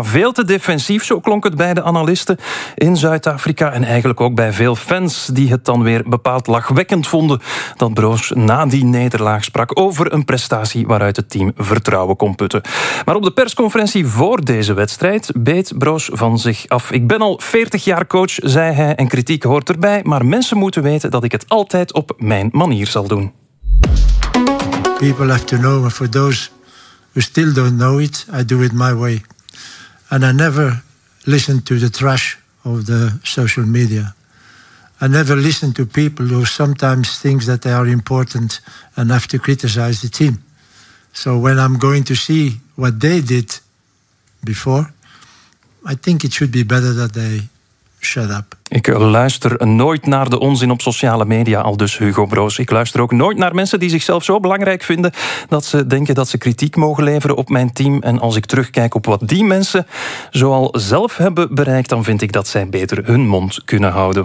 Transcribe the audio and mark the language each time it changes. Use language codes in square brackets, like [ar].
[nl] Veel te defensief, zo klonk het bij de analisten in Zuid-Afrika en eigenlijk ook bij veel fans die het dan weer bepaald lachwekkend vonden dat Broos na die nederlaag sprak over een prestatie waaruit het team vertrouwen kon putten. Maar op de persconferentie voor deze wedstrijd beet Broos van zich af. Ik ben al 40 jaar coach, zei hij, en kritiek hoort erbij, maar mensen moeten weten dat ik het altijd op mijn manier zal doen. [en] People have to know, and for those who still don't know it, I do it my way. And I never listened to the trash of the social media. I never listen to people who sometimes think that they are important enough to criticize the team. So when I'm going to see what they did before, I think it should be better that they shut up. [nl] Ik luister nooit naar de onzin op sociale media, aldus Hugo Broos. Ik luister ook nooit naar mensen die zichzelf zo belangrijk vinden dat ze denken dat ze kritiek mogen leveren op mijn team. En als ik terugkijk op wat die mensen zoal zelf hebben bereikt, dan vind ik dat zij beter hun mond kunnen houden.